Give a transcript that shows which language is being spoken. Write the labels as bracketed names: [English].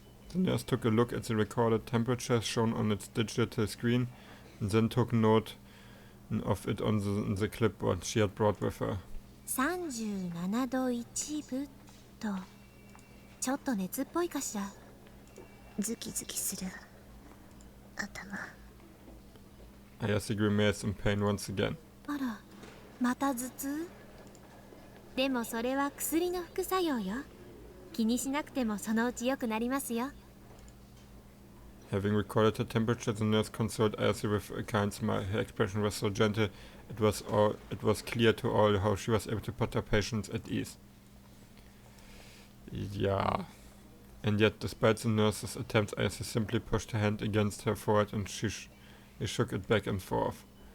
[English] The nurse took a look at the recorded temperature shown on its digital screen, and then took note of it on the clipboard she had brought with her. [Japanese] 37度1分とちょっと熱っぽいかしら。ズキズキする頭。 [English] Ayase grimaced in pain once again. [Japanese] あら、また頭痛？でもそれは薬の副作用よ。気にしなくてもそのうち良くなりますよ。 [English] Having recorded her temperature, the nurse consoled Ayase with a kind smile. Her expression was so gentle, it was clear to all how she was able to put her patients at ease. Yeah. And yet, despite the nurse's attempts, Ayase simply pushed her hand against her forehead and she shook it back and forth.